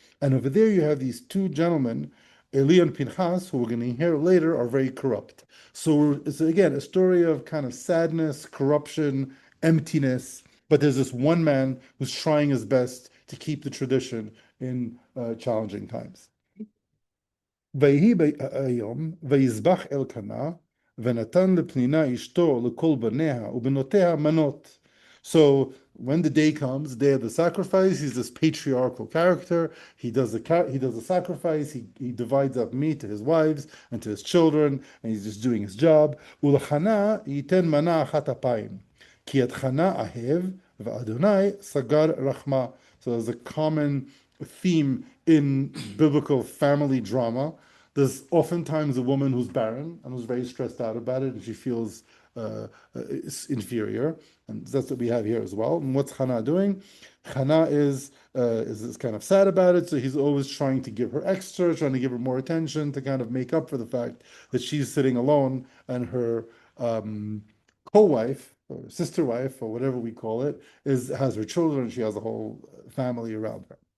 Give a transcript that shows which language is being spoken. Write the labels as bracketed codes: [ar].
[en] And over there you have these 2 gentlemen, Eli and Pinchas, who we're going to hear later, are very corrupt. So it's again a story of kind of sadness, corruption, emptiness. But there's this one man who's trying his best to keep the tradition in challenging times. [he] ויהי היום ויזבח אלקנה ונתן לפנינה אשתו לכל בניה ובנותיה מנות. [en] So when the day comes, the day of the sacrifice, he's this patriarchal character. He does the sacrifice. He divides up meat to his wives and to his children, and he's just doing his job. [he] ולחנה ייתן מנה אחת אפיים, כי את חנה אהב ואדוני סגר רחמה. [en] So there's a common theme in biblical family drama. There's oftentimes a woman who's barren and who's very stressed out about it, and she feels inferior, and that's what we have here as well. And what's Chana doing? Chana is kind of sad about it, so he's always trying to give her extra, trying to give her more attention to kind of make up for the fact that she's sitting alone and her co-wife or sister wife or whatever we call it has her children, and she has a whole family around her.